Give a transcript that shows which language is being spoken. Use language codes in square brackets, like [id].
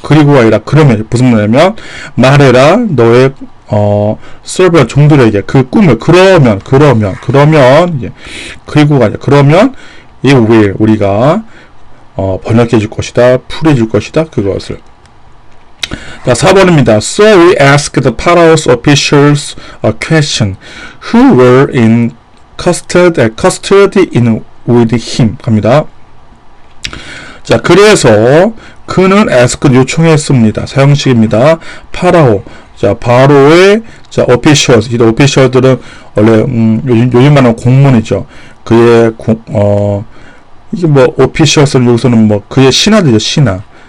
[ko] 그리고가 아니라 그러면 무슨 말이냐면 말해라 너의 server 종들에게 그 꿈을 그러면 이제 그리고가 아니라 그러면 이 will 우리가 번역해 줄 것이다. 풀해 줄 것이다. 그것을. 자, 4번입니다. [en] So we asked the Pharaoh's officials a question. Who were in custody in with him. [ko] 갑니다. 자, 그래서 그는 ask 요청했습니다. 사형식입니다. 파라오. 자, 바로의 자, officials. 이 official들은 원래 요즘 말하는 공무원이죠. 그의 이게 뭐 officials는 여기서는 뭐 그의 신하들이죠. 신하.